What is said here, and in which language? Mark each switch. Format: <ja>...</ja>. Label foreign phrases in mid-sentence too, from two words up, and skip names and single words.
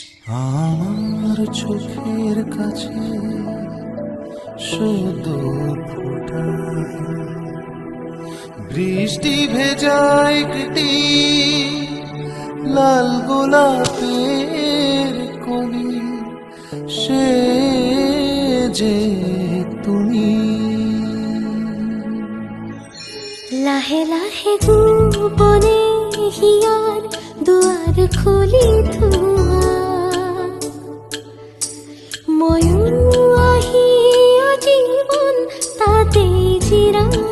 <bn>আমার চোখের কাছে শুধু ফোটায় বৃষ্টি ভেজা একটি লাল গোলাপের কলি, সে যে তুমি।</bn> <as>লাহে লাহে গোপনে হিয়ার দুয়ার খুলি থোৱা, ময়ো আহি জীৱন তাতে জিৰা।</as>